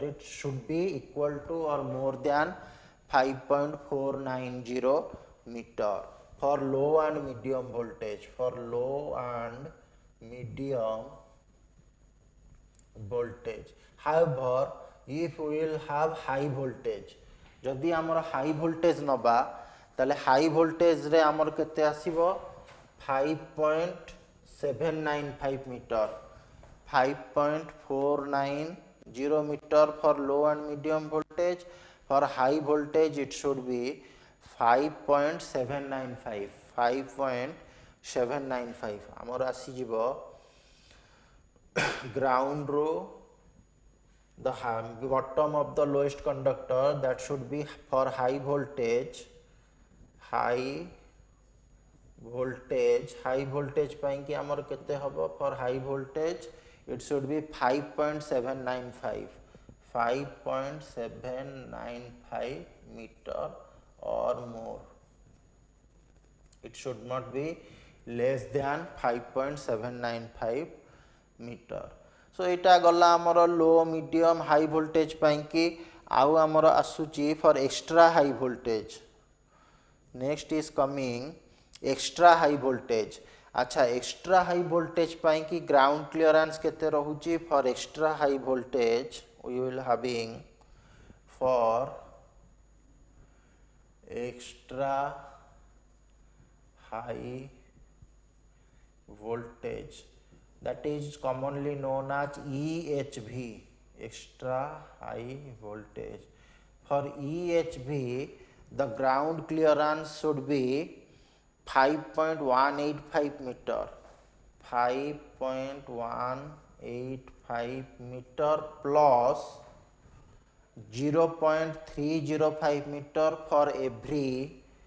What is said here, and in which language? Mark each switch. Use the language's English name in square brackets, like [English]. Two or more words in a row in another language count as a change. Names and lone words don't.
[English] It should be equal to or more than 5.490 meter for low and medium voltage. For low and medium voltage. However, if we will have high voltage, [Odia] ଯଦି ଆମର [English] high voltage [Odia] ନବା ତାଲେ [English] high voltage [Odia] ରେ ଆମର କେତେ ଆସିବ 5.795 [English] meter, 5.490 meter for low and medium voltage. For high voltage it should be 5.795, 5.795. [Odia] ଆମର ଆସି ଯିବ ଗ୍ରାଉଣ୍ଡ ର [English] the bottom of the lowest conductor, that should be for high voltage. High voltage [Odia] ପାଇଁ କି ଆମର କେତେ ହବ? [English] For high voltage it should be 5.795, 5.795 meter or more. It should not be less than 5.795 meter. So [Odia] ଇଟା ଗଲା ଆମର [English] low medium high voltage [Odia] ପାଇଁ କି ଆଉ ଆମର ଆସୁଛି [English] for extra high voltage. Next is coming extra high voltage. [Odia] ଅଚ୍ଛା, [English] extra high voltage [Odia] ପାଇଁ କି [English] ground clearance [Odia] କେତେ ରହୁଛି? [English] For extra high voltage we will having for extra high voltage, that is commonly known as EHV, extra high voltage. For EHV, the ground clearance should be 5.185 meter, 5.185 meter plus 0.305 meter for every